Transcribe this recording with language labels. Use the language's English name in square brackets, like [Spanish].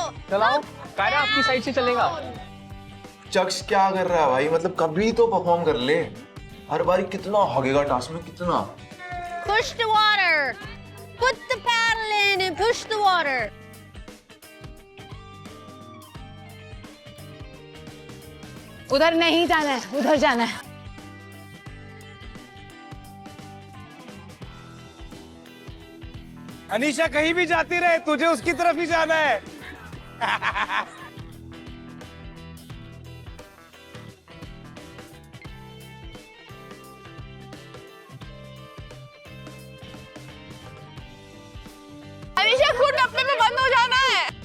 [Hindi] चलाओ कायरा, आपकी साइड से चलेगा। चक्ष क्या कर रहा है भाई? मतलब कभी तो परफॉर्म कर ले। हर बारी कितना हगेगा टास्क में, कितना। [English] Push the water. Put the paddle in and push the water. [Hindi] उधर नहीं जाना है, उधर जाना है। अनीशा कहीं भी जाती रहे, तुझे उसकी तरफ ही जाना है। अनीशा खुद डब्बे में बंद हो जाना है।